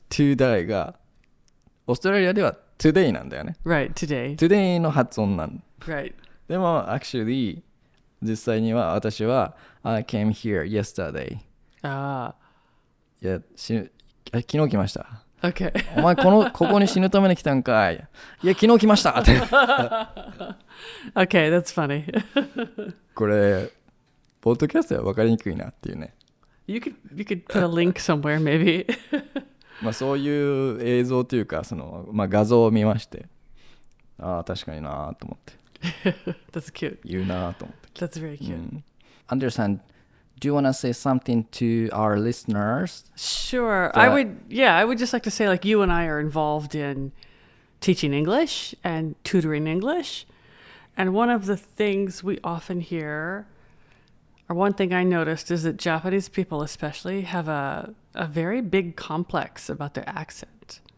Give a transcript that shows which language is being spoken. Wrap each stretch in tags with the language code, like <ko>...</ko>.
<en>To die</en> <ja>が、オーストラリアでは today なんだよね。</ja> <en>right. Today.</en> <ja>today の発音なん。</ja> <en>Right.</en> <ja>でも、</ja> <en>actually、</en> <ja>実際には私は、</ja> <en>I came here yesterday. Ah.</en> <ja>いや、昨日来ました。</ja> <en>Okay.</en> <ja>お前ここに死ぬために来たんかい。いや、昨日来ましたって。</ja> <en>Okay, that's funny.</en> <ja>これ、ポッドキャストは分かりにくいなっていうね。</ja> <en>You could put a link somewhere, maybe.</en> <ja>まあそういう映像というか、まあ画像を見まして、ああ、確かになと思って。</ja> <en>That's cute.</en> <ja>言うなと思って。</ja> <en>That's very cute. Anderson, do you want to say something to our listeners? Sure. I would just like to say, like, you and I are involved in teaching English and tutoring English. And one of the things we often hear, or one thing I noticed, is that Japanese people especially have a very big complex about their accent.</en>